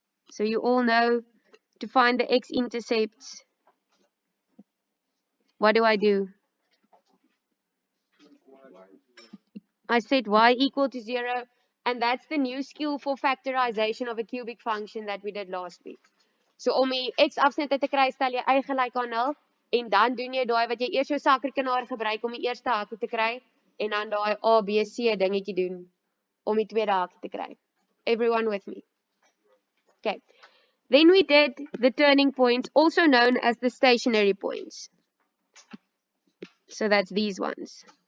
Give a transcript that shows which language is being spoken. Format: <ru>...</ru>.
<en>So you all know to find the x-intercepts, what do I do? I set y equal to 0, and that's the new skill for factorization of a cubic function that we did last week.</en> <af>So om die x-afsnitte te kry, stel jy y gelyk aan 0 en dan doen jy daai wat jy eers jou sakrekenaar gebruik om die eerste hakie te kry en dan daai A B C dingetjie doen om die tweede hakie te kry.</af> <en>Everyone with me? Okay. Then we did the turning points, also known as the stationary points. So that's these ones.</en>